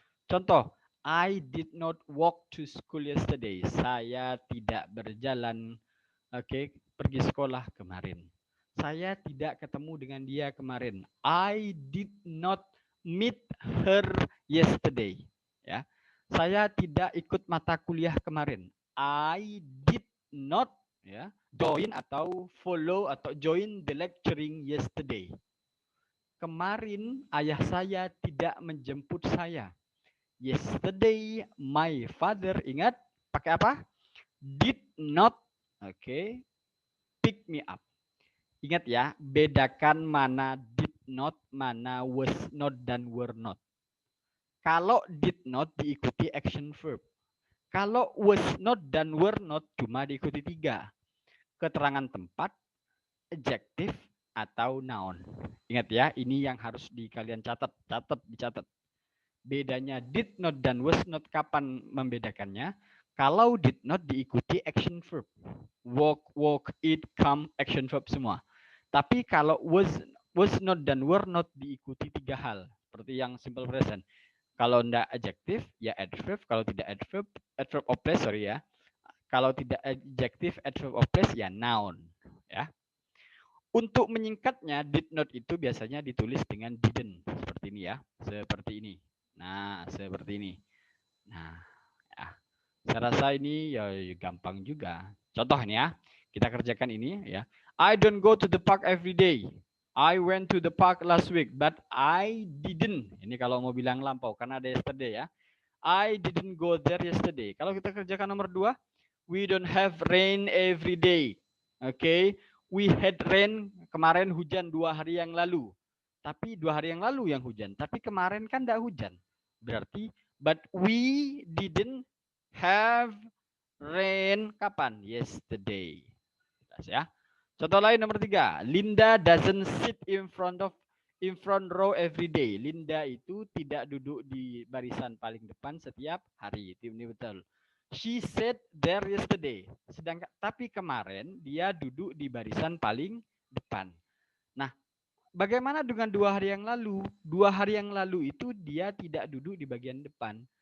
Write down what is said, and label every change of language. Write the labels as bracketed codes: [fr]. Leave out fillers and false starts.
[en] Contoh, I did not walk to school yesterday. [id] Saya tidak berjalan, pergi sekolah kemarin. Saya tidak ketemu dengan dia kemarin. [en] I did not meet her yesterday. [id] Ya, saya tidak ikut mata kuliah kemarin. [en] I did not join atau follow atau join the lecturing yesterday. [id] Kemarin ayah saya tidak menjemput saya. [en] Yesterday my father, [id] ingat pakai apa? [en] Did not pick me up. [id] Ingat ya, bedakan mana did not, mana was not, dan were not. Kalau did not diikuti action verb. Kalau was not dan were not cuma diikuti 3. Keterangan tempat, adjective, atau noun. Ingat ya, ini yang harus kalian dicatat. Bedanya did not dan was not kapan membedakannya? Kalau did not diikuti action verb. Walk, eat, come, action verb semua. Tapi kalau was not dan were not diikuti 3 hal. Seperti yang simple present. Kalau tidak adjective, ya adverb. Kalau tidak adverb of place, sorry ya. Kalau tidak adjective, adverb of place, ya noun. Ya. Untuk menyingkatnya, did not itu biasanya ditulis dengan didn't. Seperti ini ya. Seperti ini. Nah, seperti ini. Nah, ya. Saya rasa ini ya gampang juga. Contoh nih ya. Kita kerjakan ini ya. [en] I don't go to the park every day. I went to the park last week, but I didn't. [id] Ini kalau mau bilang lampau, karena ada yesterday ya. [en] I didn't go there yesterday. [id] Kalau kita kerjakan nomor 2, [en] we don't have rain every day. [id] Oke, [en] we had rain, [id] kemarin hujan 2 hari yang lalu. Tapi 2 hari yang lalu yang hujan. Tapi kemarin kan tidak hujan. Berarti, [en] but we didn't have rain [id] kapan? Yesterday. Jelas ya. Contoh lain nomor 3. [en] Linda doesn't sit in front row every day. [id] Linda itu tidak duduk di barisan paling depan setiap hari. Itu ini betul. [en] She sat there yesterday. [id] Sedangkan tapi kemarin dia duduk di barisan paling depan. Nah, bagaimana dengan 2 hari yang lalu? 2 hari yang lalu itu dia tidak duduk di bagian depan.